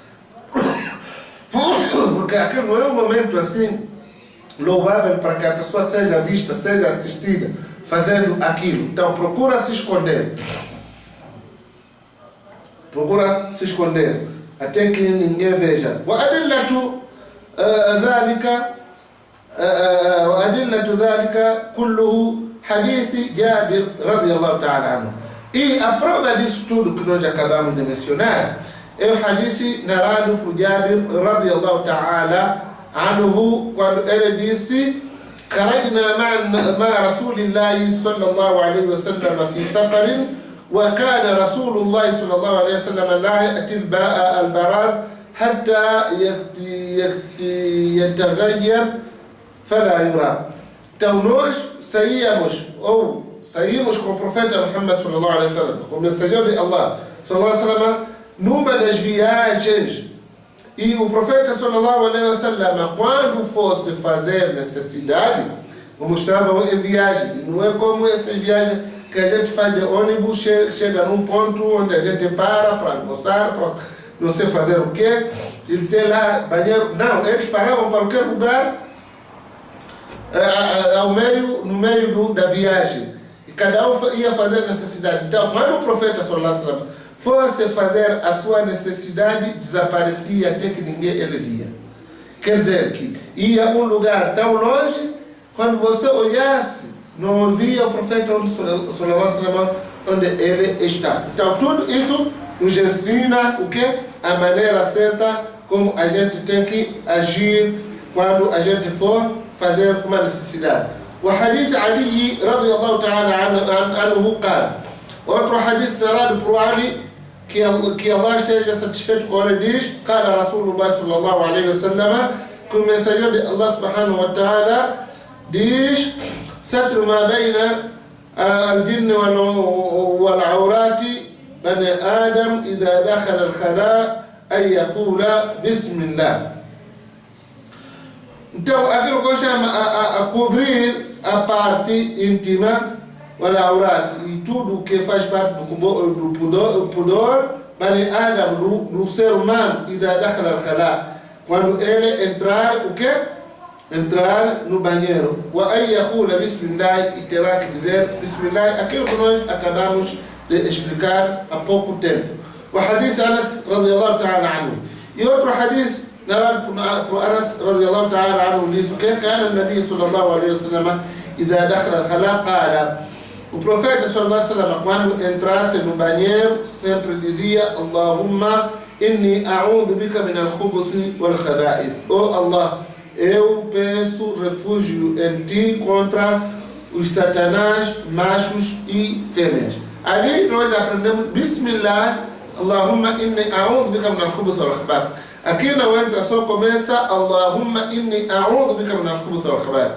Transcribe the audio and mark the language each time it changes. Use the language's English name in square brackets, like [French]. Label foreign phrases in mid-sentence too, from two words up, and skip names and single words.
[Portuguese] Porque aquele não é um momento assim louvável para que a pessoa seja vista, seja assistida fazendo aquilo. Então procura se esconder. Procura se esconder até que ninguém veja. [Arabic] وأدلة ذلك كله حديث جابر رضي الله تعالى عنه. [Portuguese] E a prova disso tudo que nós acabamos de mencionar é o hadith narrado por Jabir [Arabic] رضي الله تعالى عنه, [Portuguese] quando ele disse: [Arabic] خرجنا مع رسول الله صلى الله عليه وسلم في سفر وكان رسول الله صلى الله عليه وسلم لا يأتي البراز حتى يتغير فلا يرى. [Portuguese] Então nós saímos com o profeta Muhammad [Arabic] صلى الله عليه وسلم, [Portuguese] com o mensageiro de Allah [Arabic] صلى الله عليه وسلم, [Portuguese] numa das viagens. E o profeta [Arabic] صلى الله عليه وسلم, [Portuguese] quando fosse fazer necessidade, como estavam em viagem, não é como essa viagem que a gente faz de ônibus, chega num ponto onde a gente para almoçar, para não sei fazer o quê, ele tem lá banheiro. Não, eles paravam em qualquer lugar no meio da viagem, e cada um ia fazer necessidade. Então, quando o profeta [Arabic] صلى الله عليه وسلم [Portuguese] fosse fazer a sua necessidade, desaparecia até que ninguém ele via. Quer dizer que ia a um lugar tão longe, quando você olhasse, não via o profeta [Arabic] صلى الله عليه وسلم [Portuguese] onde ele está. Então, tudo isso nos ensina o que? A maneira certa como a gente tem que agir quando a gente for fazer uma necessidade. [Arabic] O حديث علي رضي الله تعالى عنه قال. [Portuguese] Outro hadith narrado por Ali, que Allah esteja satisfeito com ele, diz: [Arabic] قال رسول الله صلى الله عليه وسلم, [Portuguese] que o mensageiro de [Arabic] الله سبحانه وتعالى [Portuguese] diz: [Arabic] ستر ما بين الجن والعورات بني آدم إذا دخل الخلاء أن يقول بسم الله. [Portuguese] Então, aquilo que eu chamo a cobrir a parte íntima, o aurat, e tudo que faz parte do pudor, [Arabic] بني آدم, [Portuguese] do ser humano, [Arabic] إذا دخل الخلاء, [Portuguese] quando ele entrar, o quê? Entrar no banheiro. [Arabic] وأن يقول بسم الله, [Portuguese] e terá que dizer [Arabic] بسم الله, [Portuguese] aquilo que nós acabamos de explicar há pouco tempo. [Arabic] O حديث أنس رضي الله تعالى عنه. [Portuguese] E outro hadith narrado por Anas [Arabic] رضي الله تعالى عنه [Portuguese] diz o que? [Arabic] كان النبي صلى الله عليه وسلم إذا دخل الخلاء قال. [Portuguese] O profeta [Arabic] صلى الله عليه وسلم, [Portuguese] quando entrasse no banheiro, sempre dizia: [Arabic] اللهم إني أعوذ بك من الخبث والخبائث. [Portuguese] Oh Allah, eu peço refúgio em ti contra os satanás, machos e fêmeas. Ali nós aprendemos Bismillah, [Arabic] اللهم إني أعوذ بك من الخبث والخبائث. [Portuguese] Aqui não entra, só começa [Arabic] اللهم إني أعوذ بك من الخبث والخبائث.